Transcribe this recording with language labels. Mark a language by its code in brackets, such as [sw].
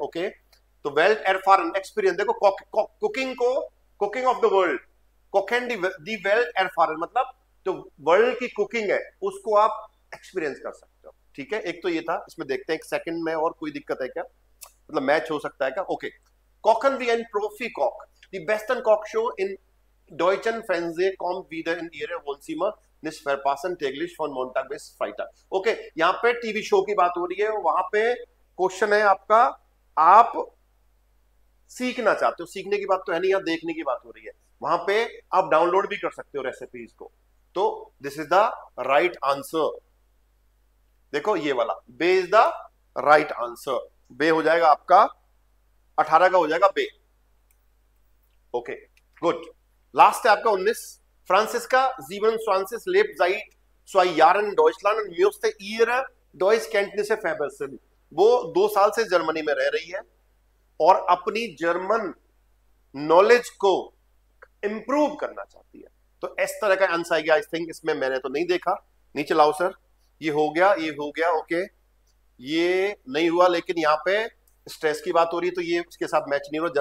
[hi] Okay, तो belt एरफारन experience, देखो cooking को, cooking of the world, cocaine the belt एरफारन मतलब जो वर्ल्ड की कुकिंग है उसको आप एक्सपीरियंस कर सकते हो। ठीक है, एक तो ये था। इसमें देखते हैं एक सेकंड में और कोई दिक्कत है क्या, मतलब मैच हो सकता है क्या। [de] ओके, Kochen wie ein Profi-Koch. Die besten Kochshow in deutschen Fernsehen kommt wieder in ihre Wohnzimmer nicht verpassen täglich von Montag bis Freitag. [hi] Okay, यहाँ पे टीवी शो की बात हो रही है, वहां पे क्वेश्चन है आपका, आप सीखना चाहते हो, सीखने की बात तो है नहीं, यहाँ देखने की बात हो रही है। वहां पे आप डाउनलोड भी कर सकते हो रेसिपीज को। तो this is the right answer. देखो ये वाला बे इज द राइट आंसर। बे हो जाएगा आपका 18 का हो जाएगा बे। Okay, good. लास्ट है आपका 19। [de] फ्रांसिस्का Francis lebt seit 2 Jahren in Deutschland und musste ihre Deutschkenntnisse verbessern। [hi] वो 2 साल से जर्मनी में रह रही है और अपनी जर्मन नॉलेज को इंप्रूव करना चाहती है। तो इस तरह का आंसर आएगा। आई थिंक इसमें मैंने तो नहीं देखा। नीचे लाओ सर, ये हो गया, ये हो गया। ओके, ये नहीं हुआ, लेकिन यहाँ पे स्ट्रेस की बात हो रही है तो ये उसके साथ मैच नहीं हो रहा।